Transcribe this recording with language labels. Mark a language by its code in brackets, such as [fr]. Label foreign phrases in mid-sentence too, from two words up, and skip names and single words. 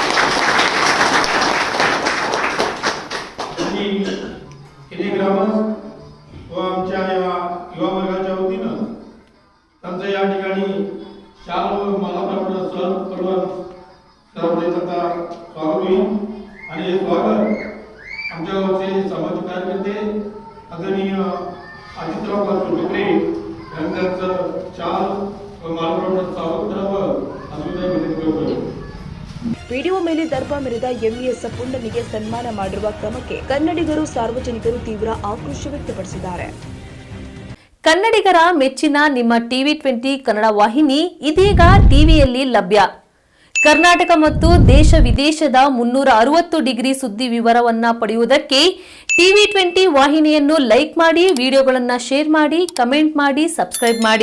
[mr] किती ग्रामस्थ व आमच्या या युवा वर्गाच्या वतीनं त्यांचं या ठिकाणी शाल व मालाप्रमाणे सण करून सर्वप्रथम स्वागत होईल. आणि हे स्वागत आमच्या गावचे सामाजिक कार्यकर्ते आदरणीय अजितराव डोकरे यांचं शाल व मालाप्रमाणे स्वागत करावं असं मी विनंती करतो. [kn] ವಿಡಿಯೋ ಮೇಲೆ ದರ್ಪ ಮೆರೆದ ಎಂಇಎಸ್ ಪುಂಡನಿಗೆ ಸನ್ಮಾನ ಮಾಡಿರುವ ಕ್ರಮಕ್ಕೆ ಕನ್ನಡಿಗರು ಸಾರ್ವಜನಿಕರು ತೀವ್ರ ಆಕ್ರೋಶ ವ್ಯಕ್ತಪಡಿಸಿದ್ದಾರೆ. ಕನ್ನಡಿಗರ ಮೆಚ್ಚಿನ ನಿಮ್ಮ ಟಿವಿ 20 ಕನ್ನಡ ವಾಹಿನಿ ಇದೀಗ ಟಿವಿಯಲ್ಲಿ ಲಭ್ಯ. ಕರ್ನಾಟಕ ಮತ್ತು ದೇಶ ವಿದೇಶದ 360 ಡಿಗ್ರಿ ಸುದ್ದಿ ವಿವರವನ್ನ ಪಡೆಯುವುದಕ್ಕೆ ಟಿವಿ 20 ವಾಹಿನಿಯನ್ನು ಲೈಕ್ ಮಾಡಿ, ವಿಡಿಯೋಗಳನ್ನು ಶೇರ್ ಮಾಡಿ, ಕಮೆಂಟ್ ಮಾಡಿ, ಸಬ್ಸ್ಕ್ರೈಬ್ ಮಾಡಿ.